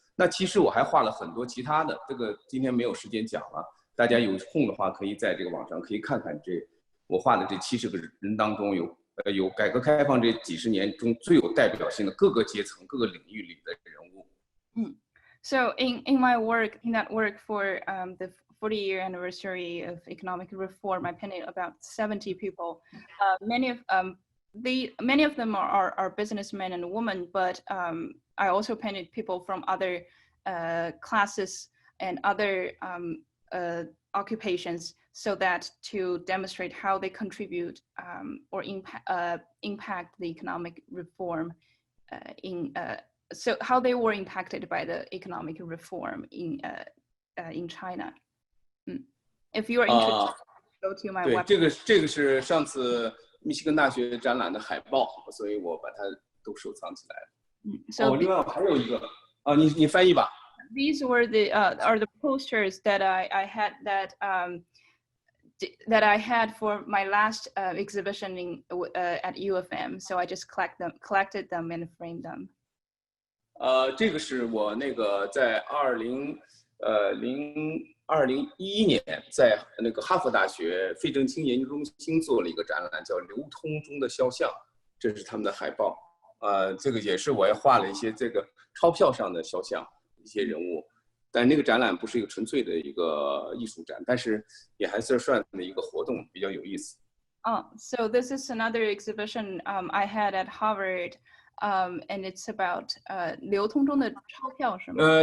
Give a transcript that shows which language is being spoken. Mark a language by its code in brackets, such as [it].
[zh] 那其实我还画了很多其他的，这个今天没有时间讲了，大家有空的话可以在这个网上可以看看我画的这70个人当中有改革开放这几十年中最有代表性的各个阶层、各个领域里的人物。 [en] So in my work, in that work for the 40-year anniversary of economic reform, I painted about 70 people. Many of them are businessmen and women, but I also painted people from other classes and other occupations, so that to demonstrate how they contribute or impact the economic reform so how they were impacted by the economic reform in China. If you are interested, go to my website. [zh] 对，这个是上次密西根大学展览的海报，所以我把它都收藏起来了。另外还有一个你翻译吧。 [en] These were are the posters that I had that I had for my last exhibition at U of M. So I just collected them and framed them. [zh] 这个是我那个在2011年在那个哈佛大学费正清研究中心做了一个展览，叫《流通中的肖像》，这是他们的海报。这个也是我也画了一些这个钞票上的肖像，一些人物。但那个展览不是一个纯粹的一个艺术展，但是也还是算的一个活动，比较有意思。 [en] So this is another exhibition I had at Harvard, and it's about [zh] 流通中的钞票是吗？